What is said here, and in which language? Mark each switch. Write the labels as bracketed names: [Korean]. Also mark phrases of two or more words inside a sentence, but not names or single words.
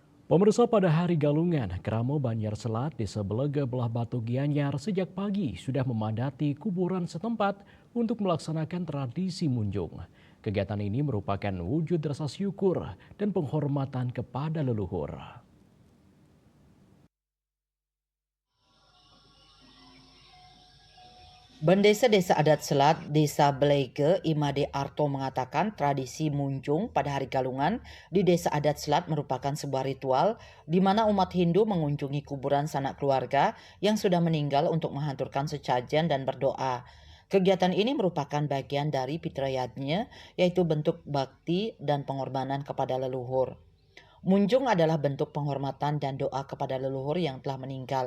[Indonesian] Pemirsa, pada Hari Galungan, Kramo Banjar Selat, Desa Belega, Belah Batu Gianyar sejak pagi sudah memadati kuburan setempat untuk melaksanakan tradisi munjung. Kegiatan ini merupakan wujud rasa syukur dan penghormatan kepada leluhur. Bendesa Desa Adat Selat, Desa Belege, Imade Arto mengatakan tradisi munjung pada Hari Galungan di Desa Adat Selat merupakan sebuah ritual di mana umat Hindu mengunjungi kuburan sanak keluarga yang sudah meninggal untuk menghaturkan sesajen dan berdoa. Kegiatan ini merupakan bagian dari fitrayatnya, yaitu bentuk bakti dan pengorbanan kepada leluhur. Munjung adalah bentuk penghormatan dan doa kepada leluhur yang telah meninggal.